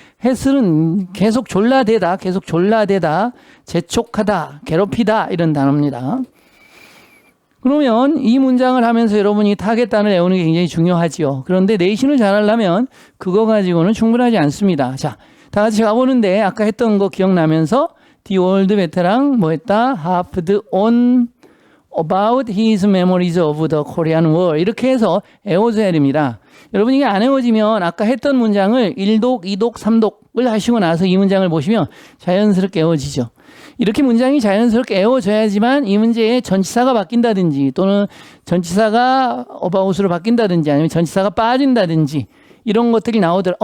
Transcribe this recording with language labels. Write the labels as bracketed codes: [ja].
[ko] 해스는 계속 졸라대다. 재촉하다. 괴롭히다. 이런 단어입니다. 그러면 이 문장을 하면서 여러분이 타겟단을 외우는 게 굉장히 중요하지요. 그런데 내신을 잘하려면 그거 가지고는 충분하지 않습니다. 자, 다 같이 가보는데 아까 했던 거 기억나면서 [en] The old veteran [ko] 뭐 했다? [en] harped on about his memories of the Korean War [ko] 이렇게 해서 외워줘야 됩니다. 여러분 이게 안 외워지면 아까 했던 문장을 1독, 2독, 3독을 하시고 나서 이 문장을 보시면 자연스럽게 외워지죠. 이렇게 문장이 자연스럽게 외워져야지만 이 문제에 전치사가 바뀐다든지 또는 전치사가 about으로 바뀐다든지 아니면 전치사가 빠진다든지 이런 것들이 나오더라.